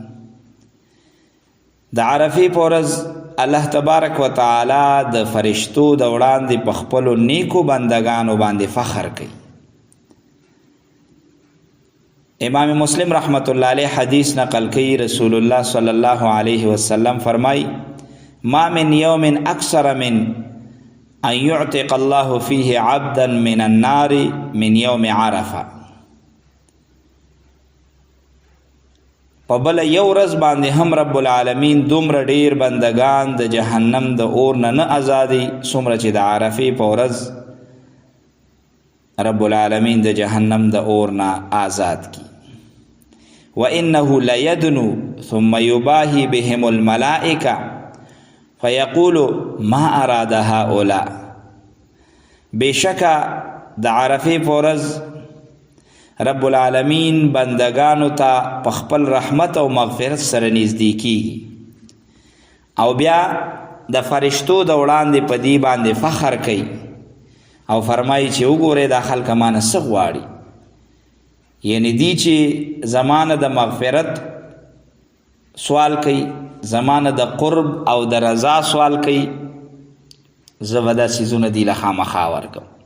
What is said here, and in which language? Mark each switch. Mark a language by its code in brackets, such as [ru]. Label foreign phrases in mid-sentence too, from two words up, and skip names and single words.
[ps] د عرفې په ورځ الله [ar] تبارک و تعالی [ps] د فرشتو د وړاندې په خپلو نیکو بندگانو باندې فخر کوي. امام مسلم [ar] رحمت الله علیه [ps] حدیث نقل کوي، رسول الله [ar] صلی الله علیه وسلم [ps] فرمای [ar] ما من یوم اکثر من ان یعتق الله فیه عبدا من النار من یوم عرفه. [ps] په بل یو ورځ باندې هم رب العالمین دومره ډیر بندگان د جهنم د اور نه آزادي څومره چې د عرفې په ورځ رب العالمین د جهنم د اور نه آزاد کی. [ar] وانه لیدنو ثم یباهی بهم الملائکه فیقول ما اراد هؤلاء. بشکا د عرفې په ورځ رب العالمین بندگانو ته په خپل رحمت او مغفرت سره نږدې کیږي او بیا د فرشتو د وړاندې په دې باندې فخر کوي او فرمایي چې وګورئ دا خلک مانه څه غواړي، یعنی دی چې زمانه د مغفرت سوال کوي، زمانه د قرب او د رضا سوال کوي، زه به دا څیزونه دي له خامخا ورکوم.